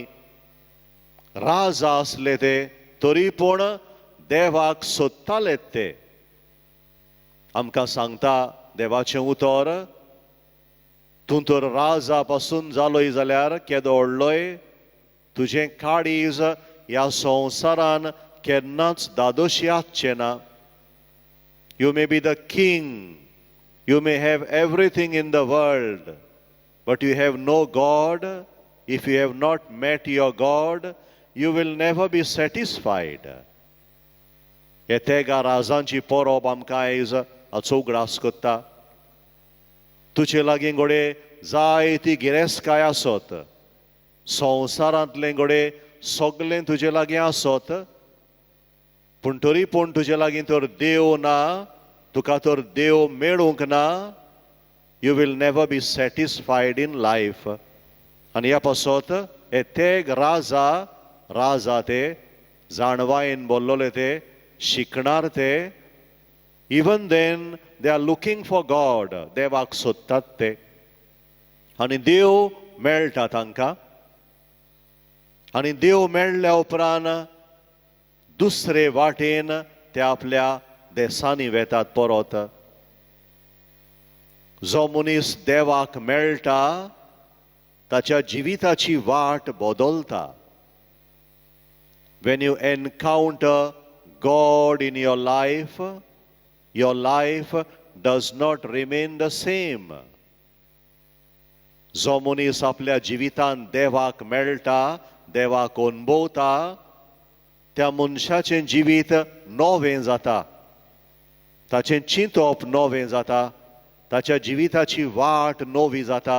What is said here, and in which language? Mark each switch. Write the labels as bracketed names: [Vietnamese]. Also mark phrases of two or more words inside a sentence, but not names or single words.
[Konkani] राजा आसले ते तरी पूण देवाक सोदतालेत ते. आमकां सांगता देवाचें उतर, तूं तर राजा पासून जालोय जाल्यार केदो व्हडलोय, तुजें काळीज ह्या संवसारान केन्नाच दादोशी आसचें ना. [English] You may be the king, you may have everything in the world, but you have no God. If you have not met your God, you will never be satisfied. [Konkani] हे तेगा राजांची परब आमकां आयज चौगडास कोत्ता. तुजे लागीं घोडे जायती गिरेस्तकाय आसत, संवसारांतलें घोडे सगळें तुजे लागीं आसत, पूण तरी पूण तुजे लागीं तर देव ना, तुका तर देव मेळूंक ना. [English] You will never be satisfied in life. [Konkani] आनी ह्या पासत हे तेग राजा ते, जाणवायेन बोल्लोले ते, शिकणार ते, [English] even then they are looking for God. [Konkani] देवाक सोदतात ते आनी देव मेळटा तांकां. आनी देव मेळ्ळ्या उपरांत दुसरे वाटेन ते आपल्या देसांनी वेतात परत. जो मनीस देवाक मेळटा ताच्या जिविताची वाट बदलता. [English] When you encounter God in your life does not remain the same. [Konkani] जो मनीस आपल्या जिवितान देवाक मेळटा, देवाक अणभवता, त्या मनशाचें जिवीत नवें जाता, ताचें चिंतप नवें जाता, ताच्या जिविताची वाट नवी जाता.